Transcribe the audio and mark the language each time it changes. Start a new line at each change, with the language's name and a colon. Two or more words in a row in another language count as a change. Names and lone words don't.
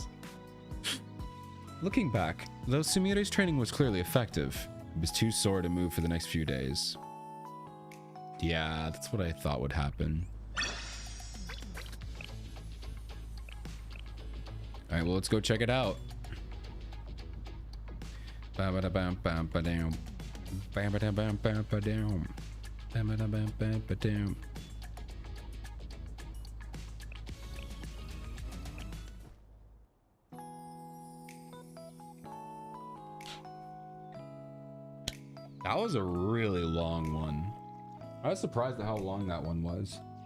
English: Looking back, though Sumire's training was clearly effective, it was too sore to move for the next few days. Yeah, that's what I thought would happen. Alright, well, let's go check it out. Ba-ba-da-bam-bam-ba-dam. Ba-ba-da-bam-bam-ba-dam. Ba-ba-da-bam-bam-ba-dam. That was a really long one. I was surprised at how long that one was.